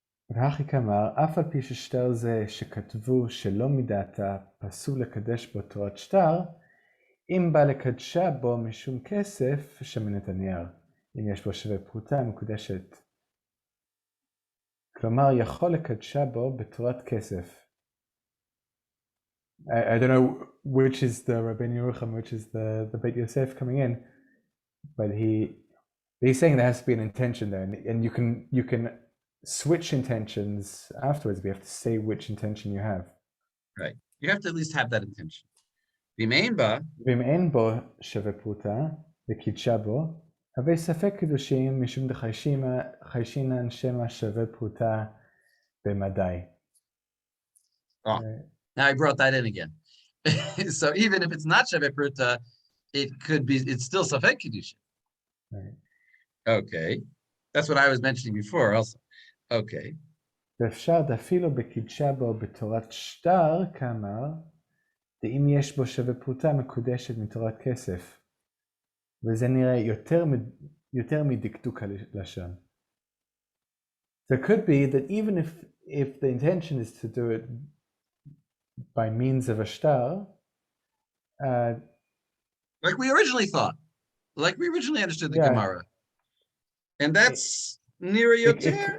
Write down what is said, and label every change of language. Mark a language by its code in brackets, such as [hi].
[he] והכי כמר, אף על פי ששטר זה שכתבו שלא מדעתה פסול לקדש בו תורת שטר, אם בא לקדשה בו משום כסף, שמן את הנייר, אם יש בו שווה פרוטה מקודשת. כלומר, יכול לקדשה בו בתורת כסף. [en] I don't know which is the Rabbeinu Yerucham, which is the Beit Yosef coming in, but he's saying there has to be an intention there, and you can switch intentions afterwards. We have to say which intention you have. Right. You have to at least have that intention. [he] ואם אין בו שווה פרוטה וקידשה בו, הרי ספק קידושים משום דחיישינן שמא שווה פרוטה במדי. [en] Oh, now I brought that in again. So even if it's not Shaveh Pruta, it's still Safek Kiddushin. Right. Okay. That's what I was mentioning before also. Okay. [he] ואפשר דאפילו בקידשה בו בתורת שטר, כאמר, ואם יש בו שווה פרוטה מקודשת מתורת כסף. וזה נראה יותר מדקדוק הלשון. [en] So it could be that even if the intention is to do it by means of a shtar, like we originally thought, like we originally understood the Gemara. And that's near yoter.